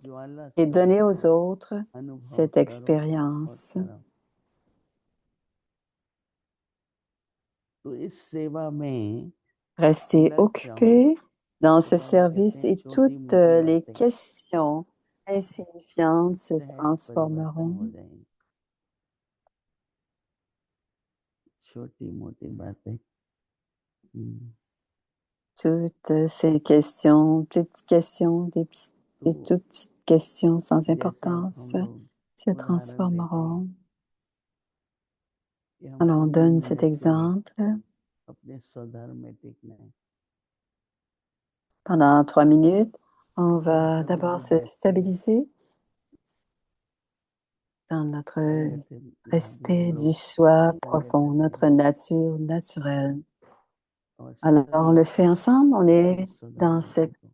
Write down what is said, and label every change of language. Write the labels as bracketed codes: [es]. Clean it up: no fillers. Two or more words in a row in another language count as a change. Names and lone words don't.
[hi] ज्वाला [fr] et [hi] स्वरूप [fr] donner aux [hi] को [fr] autres [hi] अनुभव [fr] cette [hi] करो और [fr] expérience. [hi] करो तो इस सेवा में [fr] Restez [hi] लग जाओ [fr] occupés dans [hi] तो [fr] ce [hi] बाबा कहते [fr] service [hi] हैं [fr] et [hi] छोटी [fr] toutes [hi] मोटी [fr] les [hi] बातें [fr] questions insignifiantes se [hi] सहज परिवर्तन [fr] transformeront. [hi] हो जाएंगी छोटी मोटी बातें [fr] Toutes ces questions, petites questions, des [hi] तो [fr] toutes petites questions sans [hi] जैसा अब [fr] importance [hi] हम लोग [fr] se [hi] उदाहरण लेते हैं [fr] transformeront. [hi] कि [fr] Alors [hi] हमको [fr] on [hi] 2 [fr] donne cet [hi] मिनट के लिए [fr] exemple. [hi] अपने स्वधर्म में टिकना है [fr] Pendant 3 minutes, on [hi] तो हम [fr] va [hi] सभी [fr] d'abord [hi] जो [fr] se [hi] बैठते हैं [fr] stabiliser dans notre [hi] संगठित भाव हम [fr] respect du [hi] लोग [fr] soi profond, [hi] संगठित [fr] notre [hi] हैं [fr] nature naturelle. [hi] और [fr] Alors on [hi] सभी [fr] le fait ensemble, on [hi] अपने [fr] est [hi] स्वधर्म को